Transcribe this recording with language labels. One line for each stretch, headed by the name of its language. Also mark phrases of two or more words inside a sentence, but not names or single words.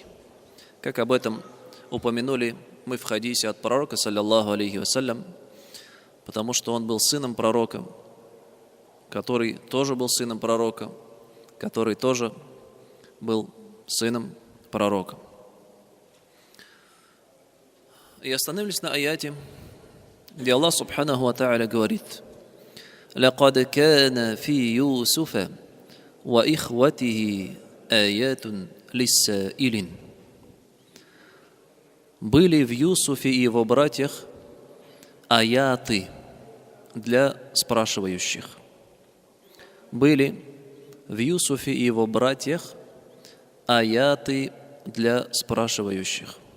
Russian: Как об этом упомянули мы в хадисе от пророка,
Arabic: صلى الله عليه وسلم,
Russian: потому что он был сыном пророка, который тоже был сыном пророка, который тоже был сыном пророка. И остановились на аяте, где Аллах
Arabic: سبحانه وتعالى
Russian: говорит:
Arabic: «لقد كان في يوسف وإخوته آيات للسائلين».
Russian: Были в Юсуфе и его братьях аяты для спрашивающих. Были в Юсуфе и его братьях аяты для спрашивающих.